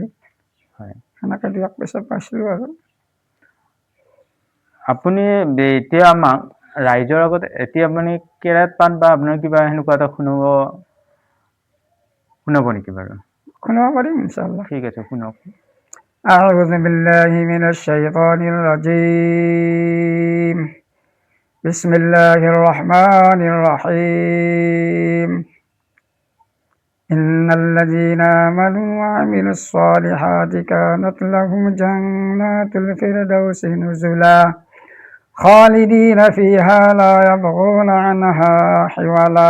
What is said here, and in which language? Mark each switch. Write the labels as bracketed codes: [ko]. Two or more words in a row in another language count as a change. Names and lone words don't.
[as] হয়। সেনেকৈ 2 পইচা পাইছিলোঁ আৰু। আপুনি এতিয়া আমাক ৰাইজৰ আগত আপুনি কেৰাত পাত বা আপোনাৰ কিবা সেনেকুৱা এটা শুনাব নেকি বাৰু? শুনাব পাৰিম ইনশাআল্লাহ। ঠিক আছে, শুনাওক। [ar] أعوذ بالله من الشيطان الرجيم. بسم الله الرحمن الرحيم. إن الذين آمنوا وعملوا الصالحات كانت لهم جنات الفردوس نزلا خالدين فيها لا يبغون عنها حولا.